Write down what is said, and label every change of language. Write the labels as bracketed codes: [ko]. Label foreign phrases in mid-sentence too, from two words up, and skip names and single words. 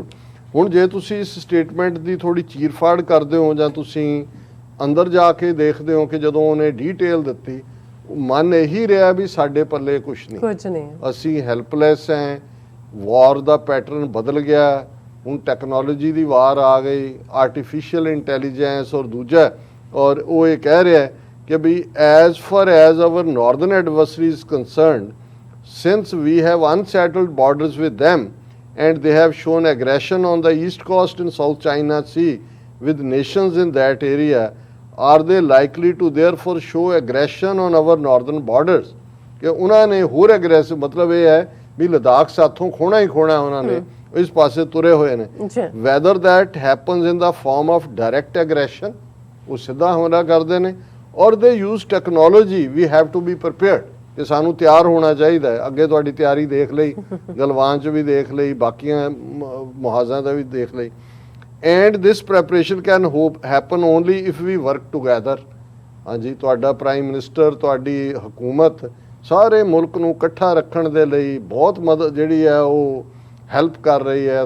[pa] ਹੁਣ ਜੇ ਤੁਸੀਂ ਇਸ ਸਟੇਟਮੈਂਟ ਦੀ ਥੋੜੀ ਚੀਰਫਾੜ ਕਰਦੇ ਹੋ ਜਾਂ ਤੁਸੀਂ ਅੰਦਰ ਜਾ ਕੇ ਦੇਖਦੇ ਹੋ ਕਿ ਜਦੋਂ ਉਹਨੇ ਡੀਟੇਲ ਦਿੱਤੀ, ਮਨ ਇਹੀ ਰਿਹਾ ਵੀ ਸਾਡੇ ਪੱਲੇ ਕੁਝ ਨਹੀਂ, ਅਸੀਂ ਹੈਲਪਲੈਸ ਹੈ। ਵਾਰ ਦਾ ਪੈਟਰਨ ਬਦਲ ਗਿਆ, ਹੁਣ ਟੈਕਨੋਲੋਜੀ ਦੀ ਵਾਰ ਆ ਗਈ, [en] artificial intelligence [pa] ਔਰ ਦੂਜਾ। ਔਰ ਉਹ ਇਹ ਕਹਿ ਰਿਹਾ ਕਿ [en] we as far as our northern adversary is concerned, since we have unsettled borders with them and they have shown aggression on the east coast and South China Sea with nations in that area, are they likely to therefore show aggression on our northern borders? [pa] ਕਿ ਉਹਨਾਂ ਨੇ ਹੋਰ ਐਗਰੈਸਿਵ, ਮਤਲਬ ਇਹ ਹੈ ਵੀ ਲਦਾਖ ਸਾਥੋਂ ਖੋਣਾ ਹੀ ਖੋਣਾ, ਉਹਨਾਂ ਨੇ ਇਸ ਪਾਸੇ ਤੁਰੇ ਹੋਏ ਨੇ। [en] whether that happens in the form of direct aggression, [pa] ਉਹ ਸਿੱਧਾ ਹਮਲਾ ਕਰਦੇ ਨੇ, [en] or they use technology, we have to be prepared, [pa] ਕਿ ਸਾਨੂੰ ਤਿਆਰ ਹੋਣਾ ਚਾਹੀਦਾ ਹੈ। ਅੱਗੇ ਤੁਹਾਡੀ ਤਿਆਰੀ ਦੇਖ ਲਈ, ਗਲਵਾਨ 'ਚ ਵੀ ਦੇਖ ਲਈ, ਬਾਕੀਆਂ ਮੁਹਾਜ਼ਾਂ ਦਾ ਵੀ ਦੇਖ ਲਈ। [en] and this preparation can happen only if we work together. [pa] ਹਾਂਜੀ, ਤੁਹਾਡਾ [en] prime minister, [pa] ਤੁਹਾਡੀ ਹਕੂਮਤ ਸਾਰੇ ਮੁਲਕ ਨੂੰ ਇਕੱਠਾ ਰੱਖਣ ਦੇ ਲਈ ਬਹੁਤ ਮਦਦ ਜਿਹੜੀ ਹੈ ਉਹ ਹੈਲਪ ਕਰ ਰਹੀ ਹੈ।